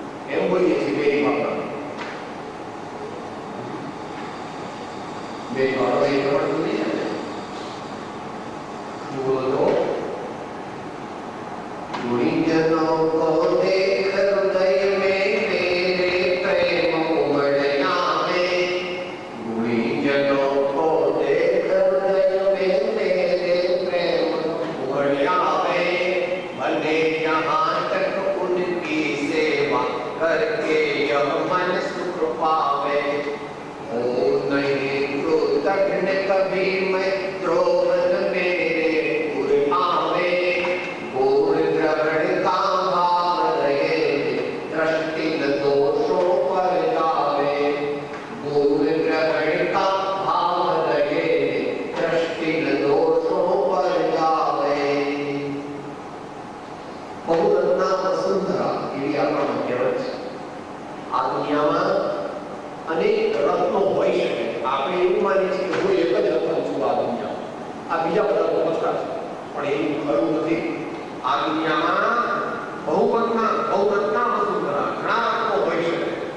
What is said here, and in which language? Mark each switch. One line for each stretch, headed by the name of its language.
Gujarati: એમ બોલીએ છીએ બે વાપરા બે વાળો એક પણ બોલી છે.
Hindi: બોલો ગુણીજનો કો દેખ હૃદય में मेरे प्रेम उमड़ आवे. गुणीजनो को देख हृदय में मेरे प्रेम उमड़ आवे. भले यहाँ तक उनकी सेवा करके यह मन सुख पावे. ओ नहीं कृतघ्न कभी मैं द्रोहन मेरे पुर आवे. पूर्ण ग्रहण का भाव रहे, दृष्टि न दोषों पर जावे. पूर्ण ग्रहण का भाव रहे, दृष्टि न दोषों पर जावे.
Gujarati: बहुरत्ना वसुंधरा એવી આપણા કહેવત છે. આ દુનિયામાં અનેક રત્નો હોઈ શકે. આપણે એવું માનીએ છીએ કે હું એક જ રત્ન છું આ દુનિયામાં, આ બીજા બધા તો મસ્તા છે, પણ એવું ખરું નથી. આ દુનિયામાં બહુરત્ના વસુંધરા ઘણા રત્નો હોઈ શકે.